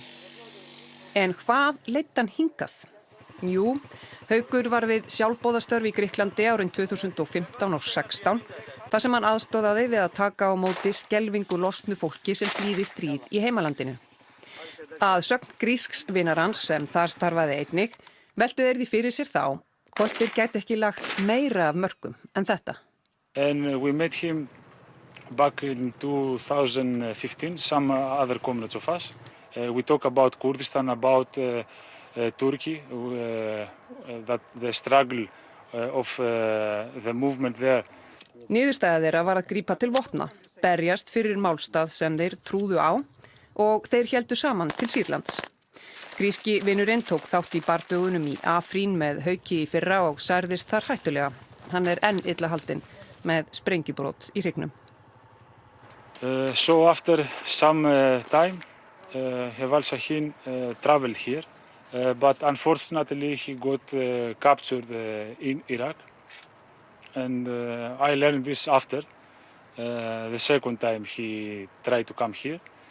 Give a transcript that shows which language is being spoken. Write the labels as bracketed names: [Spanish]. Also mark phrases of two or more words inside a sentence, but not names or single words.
[Icelandic] En hvað leiddi hann hingað? Jú, Haukur var við sjálfboðastörf í Grikklandi árin 2015 og 16 þar sem hann aðstoðaði við að taka á móti skelfingu lostnu fólki sem flýði stríð í heimalandinu. Að sögn grísks vinar hans sem þar starfaði einnig, veltu þeir því fyrir sér þá hvort þeir gæti ekki lagt meira af mörkum en þetta. [English] And we met him back in 2015, some other comrades of us. We talk about Kurdistan, about Turkey, that the struggle of the movement there. [Icelandic] Niðurstaða þeirra var að grípa til vopna, berjast fyrir málstað sem þeir trúðu á og þeir héldu saman til Sýrlands. Gríski vinurinn tók þátt í bardögunum í Afrín með Hauki í fyrra og særðist þar hættulega. Hann enn illa haldinn með sprengjubrot í hryggnum. [English] So after some time, Heval Shahin traveled here, but unfortunately he got captured in Iraq. And I learned this after the second time he tried to come here.